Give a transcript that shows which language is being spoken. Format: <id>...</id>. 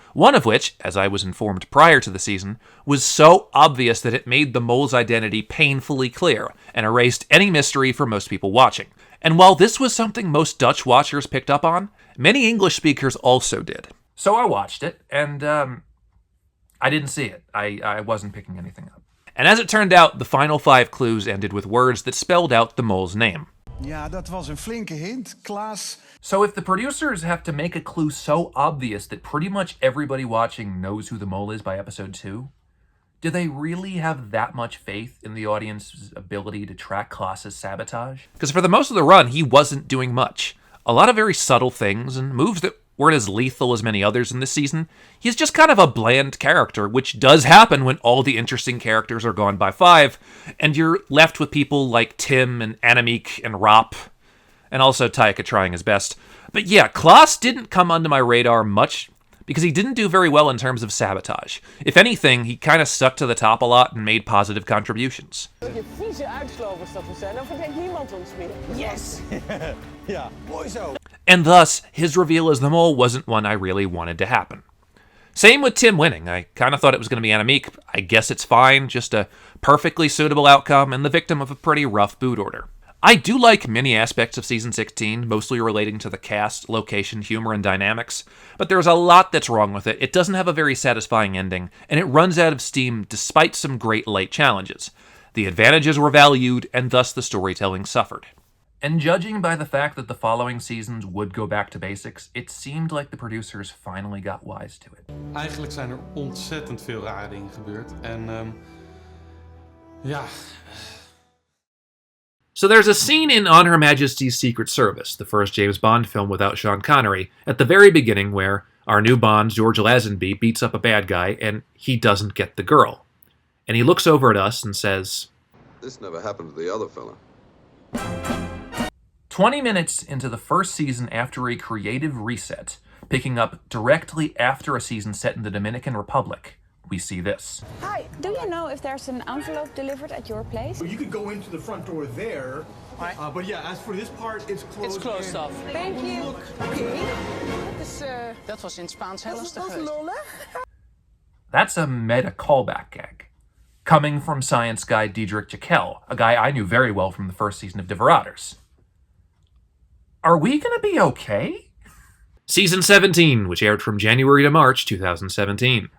<en>One of which, as I was informed prior to the season, was so obvious that it made the mole's identity painfully clear and erased any mystery for most people watching. And while this was something most Dutch watchers picked up on, many English speakers also did. So I watched it, and I didn't see it. I wasn't picking anything up. And as it turned out, the final 5 clues ended with words that spelled out the mole's name.</en> <nl>Ja, dat was een flinke hint, Klaas.</nl> <en>So if the producers have to make a clue so obvious that pretty much everybody watching knows who the mole is by episode 2, do they really have that much faith in the audience's ability to track Klaas's sabotage? Because for the most of the run, he wasn't doing much. A lot of very subtle things and moves that weren't as lethal as many others in this season. He's just kind of a bland character, which does happen when all the interesting characters are gone by 5, and you're left with people like Tim and Annemiek and Rob, and also Taika trying his best. But yeah, Klaas didn't come onto my radar much because he didn't do very well in terms of sabotage. If anything, he kind of stuck to the top a lot and made positive contributions.</en> <nl>Je vieze uitslovers dat we zijn, dan verdenkt niemand ons meer.</nl> <en>Yes.</en> <nl>Ja, mooi zo.</nl> <en>And thus, his reveal as the mole wasn't one I really wanted to happen. Same with Tim winning. I kind of thought it was going to be Annemiek. I guess it's fine, just a perfectly suitable outcome and the victim of a pretty rough boot order. I do like many aspects of Season 16, mostly relating to the cast, location, humor, and dynamics, but there's a lot that's wrong with it. It doesn't have a very satisfying ending, and it runs out of steam despite some great late challenges. The advantages were valued, and thus the storytelling suffered. And judging by the fact that the following seasons would go back to basics, it seemed like the producers finally got wise to it.</en> <nl>Eigenlijk zijn er ontzettend veel rare dingen gebeurd. En ja...</nl> <en>So there's a scene in On Her Majesty's Secret Service, the first James Bond film without Sean Connery, at the very beginning where our new Bond, George Lazenby, beats up a bad guy and he doesn't get the girl. And he looks over at us and says, "This never happened to the other fella." 20 minutes into the first season after a creative reset, picking up directly after a season set in the Dominican Republic, we see this. Hi, do you know if there's an envelope delivered at your place? You could go into the front door there. But yeah, as for this part, it's closed. It's closed off. Thank you.</en> <nl>Dat was in Spaans heel lastig geweest.</nl> <en>That's a meta callback gag, coming from science guy Diederik Jekyll, a guy I knew very well from the first season of De Verraders. Are we gonna be okay? Season 17, which aired from January to March 2017.</en>